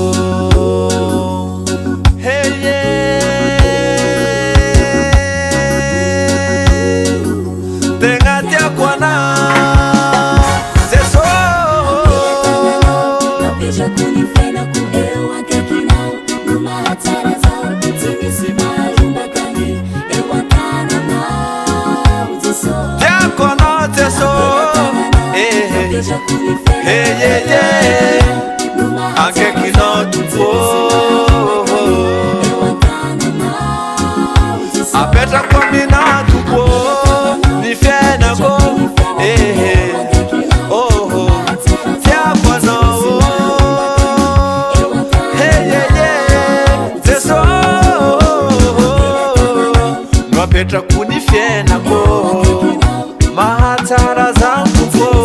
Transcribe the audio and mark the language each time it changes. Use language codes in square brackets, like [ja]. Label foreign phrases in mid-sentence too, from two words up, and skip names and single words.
[en] hey yeah, [mg] tegna tiako anao Jesosy. Napejako ny fiainako eo akaikinao, no mahatsara zaho tsy misy maharombakany eo an-tananao Jesosy. Tiako anao Jesosy, hey yeah yeah, akaikinao tompo, apetrako aminao tompo ny fiainako, oh oh, tiako anao, hey yeah yeah, Jesosy, no apetrako ny fiainako, mahatsara zaho tompo.